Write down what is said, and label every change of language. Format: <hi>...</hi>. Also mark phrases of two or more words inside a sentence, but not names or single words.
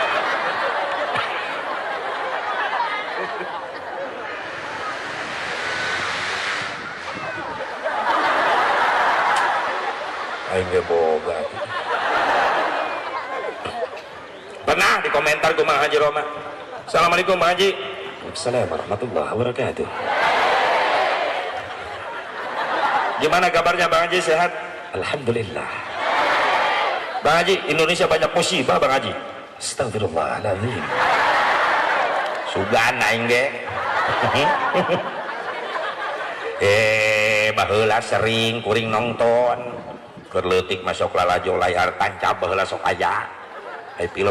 <su>aing ge boga pernah dikomentar kumaha Haji Roma Assalamualaikum Bang Haji</su> <ar>السلام عليكم ورحمة الله وبركاته</ar> <id>gimana kabarnya Bang Haji sehat Alhamdulillah Bang Haji Indonesia banyak musibah Bang Haji astagfirullahaladzim</id> <su>sugan aing ge baheula sering kuring nonton kerleutik masuk lalajo layar tancap baheula sok aya ai film</su>